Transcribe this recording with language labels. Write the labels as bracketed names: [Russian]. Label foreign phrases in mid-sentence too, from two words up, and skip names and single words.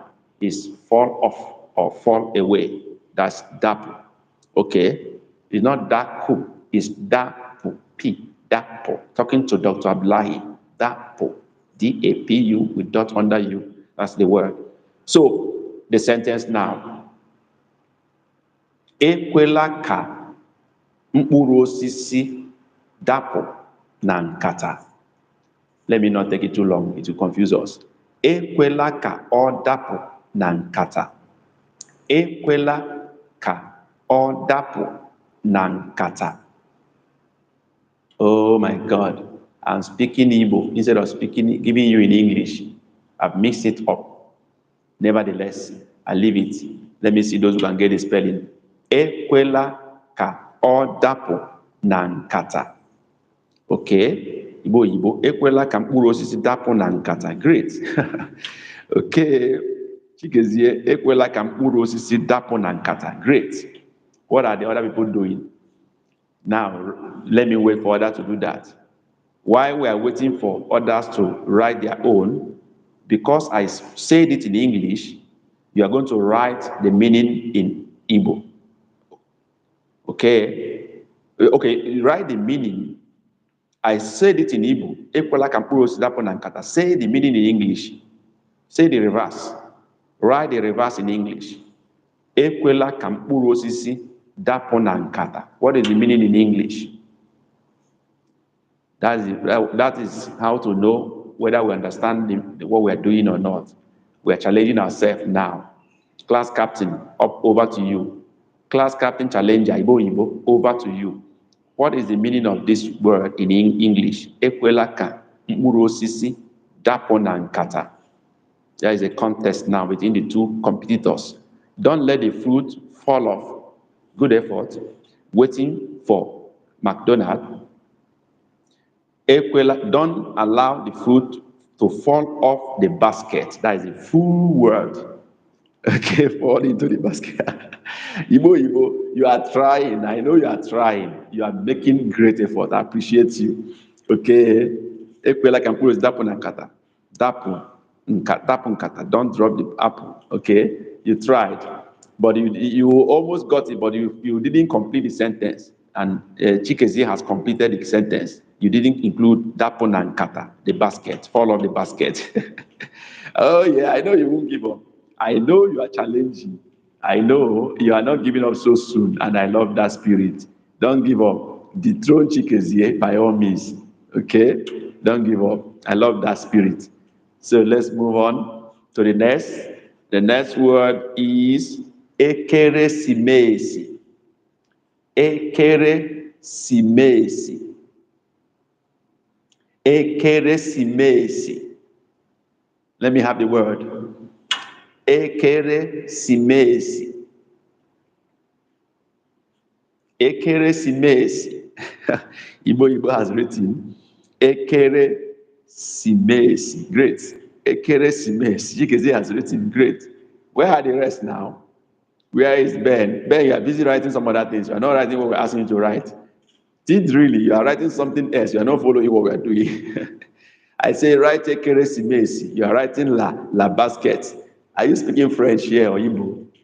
[English] Is fall off or fall away. That's dapu. Okay? It's not daku, it's dapu, P, dapu. Talking to Dr. Abdullahi, dapu. D-A-P-U with dot under you. That's the word. So, the sentence now. [Igbo] Ekwela ka mkpụrụ osisi dapụ na nkata. [English] Let me not take it too long. It will confuse us. [Igbo] Ekwela ka ọ dapụ na nkata. Ekwela ka ọ dapụ na nkata. [English] Oh my God. I'm speaking Igbo instead of giving you in English. I've mixed it up. Nevertheless, I leave it. Let me see those who can get the spelling. [Igbo] Ekwela ka ọ dapụ na nkata. [English] Okay. Igbo. [Igbo] Ekwela ka mkpụrụ osisi dapụ na nkata. [English] Great. Okay. Chikezie. [Igbo] Ekwela ka mkpụrụ osisi dapụ na nkata. [English] Great. What are the other people doing? Now, let me wait for others to do that. While we are waiting for others to write their own, because I said it in English, you are going to write the meaning in Igbo. Okay? Okay, write the meaning. I said it in Igbo. [Igbo] Ekwela ka mkpụrụ osisi dapụ na nkata. [English] Say the meaning in English. Say the reverse. Write the reverse in English. [Igbo] Ekwela ka mkpụrụ osisi dapụ na nkata. [English] What is the meaning in English? That is how to know whether we understand what we are doing or not. We are challenging ourselves now. Class captain, over to you. Class captain challenger, Igbo, over to you. What is the meaning of this word in English? [Igbo] Ekwela ka mkpụrụ osisi dapụ na nkata. [English] There is a contest now between the two competitors. Don't let the fruit fall off. Good effort. Waiting for McDonald. Ekwela, don't allow the fruit to fall off the basket. That is a full word. Okay, fall into the basket. Igbo, you are trying. I know you are trying. You are making great effort. I appreciate you. Okay. [Igbo] Ekwela ka mkpụrụ osisi dapụ na nkata. Dapụ nkata. [English] Don't drop the apple. Okay. You tried. But you almost got it, but you didn't complete the sentence. And Chikezie has completed the sentence. You didn't include [Igbo] dapo na nkata, [English] the basket, fall off the basket. Oh yeah, I know you won't give up. I know you are challenging. I know you are not giving up so soon, and I love that spirit. Don't give up. Dethrone Chikezie by all means. Okay? Don't give up. I love that spirit. So let's move on to the next. The next word is ekeresimesi. Ekeresimesi. Ekeresimesi. Let me have the word. Ekeresimesi. Ekeresimesi. Igbo has written Ekeresimesi. Great. Ekeresimesi. Chikezie has written great. Where are the rest now? Where is Ben? Ben, you are busy writing some other things. You are not writing what we're asking you to write. Did really? You are writing something else. You are not following what we are doing. I say write Ekeresimesi. You are writing la basket. Are you speaking French here or Igbo?